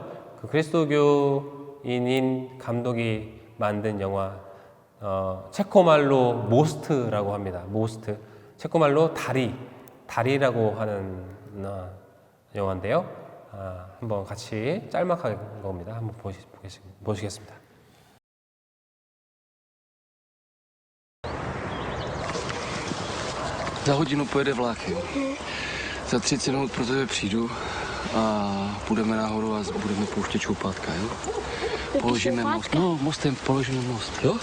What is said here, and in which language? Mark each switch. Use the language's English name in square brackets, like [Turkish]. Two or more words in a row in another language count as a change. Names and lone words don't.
[Korean] 그 그리스도교인인 감독이 만든 영화, 체코말로 모스트라고 합니다. 모스트. 체코말로 다리라고 하는 영화인데요. 한번 같이 짤막하게 본 겁니다. 한번 보시겠습니다. [Czech] Za hodinu pojede vlak, jo. Za 30 minut pro tebe přijdu a půjdeme nahoru a budeme pouštět čoupátka, jo. Položíme most. No, mostem položíme most, jo?